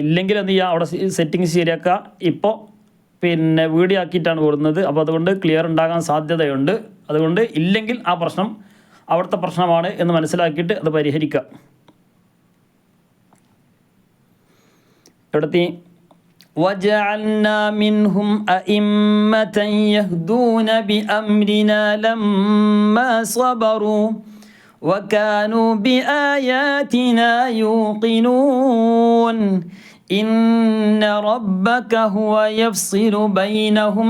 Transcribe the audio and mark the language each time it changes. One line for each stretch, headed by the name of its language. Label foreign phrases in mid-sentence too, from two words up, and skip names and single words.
Malayalam: ഇല്ലെങ്കിൽ എന്ത് ചെയ്യുക, അവിടെ സെറ്റിങ്സ് ശരിയാക്കുക. ഇപ്പോൾ പിന്നെ വീഡിയോ ആക്കിയിട്ടാണ് കൊടുക്കുന്നത്, അപ്പോൾ അതുകൊണ്ട് ക്ലിയർ ഉണ്ടാകാൻ സാധ്യതയുണ്ട്. അതുകൊണ്ട് ഇല്ലെങ്കിൽ ആ പ്രശ്നം അവിടുത്തെ പ്രശ്നമാണ് എന്ന് മനസ്സിലാക്കിയിട്ട് അത് പരിഹരിക്കുക.
Arabic: ഇവിടുത്തെ وَجَعَلْنَا مِنْهُمْ أَئِمَّةً يَهْدُونَ بِأَمْرِنَا لَمَّا صَبَرُوا وَكَانُوا بِآيَاتِنَا يُوقِنُونَ إن ربك هو يفصل بينهم